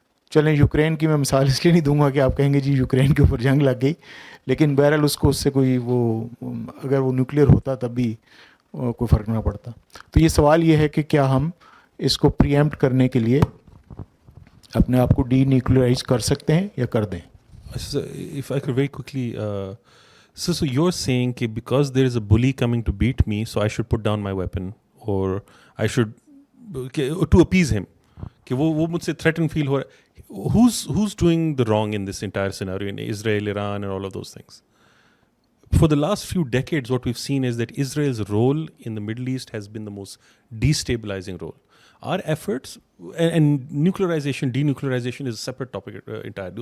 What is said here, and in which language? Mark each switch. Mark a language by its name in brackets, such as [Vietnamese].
[Urdu] چلیں یوکرین کی میں مثال اس لیے نہیں دوں گا کہ آپ کہیں گے جی یوکرین کے اوپر جنگ لگ گئی, لیکن بہرحال اس کو اس سے کوئی وہ اگر وہ نیوکلیئر ہوتا تب بھی کوئی فرق نہ پڑتا. تو یہ سوال یہ ہے کہ کیا ہم اس کو پری ایمپٹ کرنے کے لیے اپنے آپ کو ڈی نیوکلیئرائز کر سکتے ہیں یا کر دیں. [English] If I could very quickly, so you're saying that because there is a bully coming to beat me, so I should put down my weapon, or I should to appease him. [Urdu] کہ وہ مجھ سے threatened feel ہو رہا ہے. [English] Who's doing the wrong in this entire scenario in Israel, Iran and all of those things? For the last few decades, what we've seen is that Israel's role in the Middle East has been the most destabilizing role. Our efforts, and nuclearization, denuclearization is a separate topic entirely.